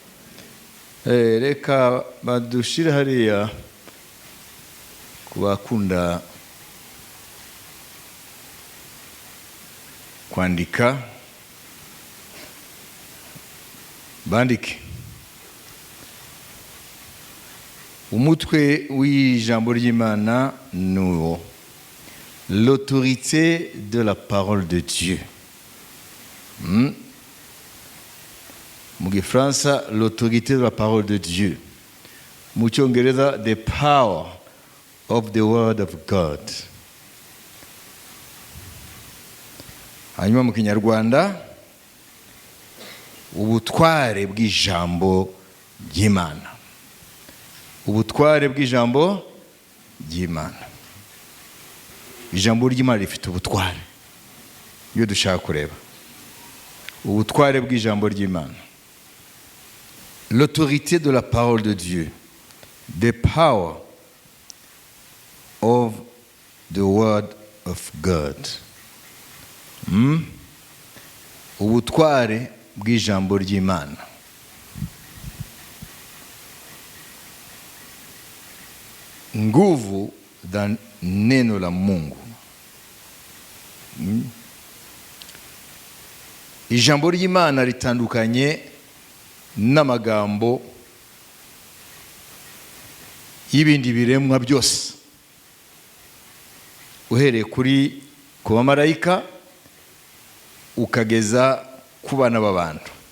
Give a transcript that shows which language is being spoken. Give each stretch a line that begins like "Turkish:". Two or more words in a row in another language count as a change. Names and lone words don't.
Kinyarwanda: Reka badushire hariya kubakunda kwandika, bandike. Umutwe w'ijambo ry'Imana nuwo:
French: l'autorité de la parole de Dieu.
Kinyarwanda: Mu Gifaransa,
French: l'autorité de la parole de Dieu.
Kinyarwanda: Mu Cyongereza,
English: the power of the word of God.
Kinyarwanda: Hanyuma mu Kinyarwanda, ubutware bw'ijambo ry'Imana. Ubutware bw'ijambo ry'Imana. Ijambo ry'Imana rifite ubutware. Iyo dushaka kureba ubutware bw'ijambo ry'Imana.
French: L'autorité de la parole de Dieu.
English: The power of the word of God.
Kinyarwanda: Ubutware bw'ijambo ry'Imana.
Swahili: Nguvu za neno la Mungu.
Kinyarwanda: Ijambo ry'Imana ritandukanye n'amagambo y'ibindi biremwa byose, uhereye kuri ku bamarayika ukageza ku bana b'abantu.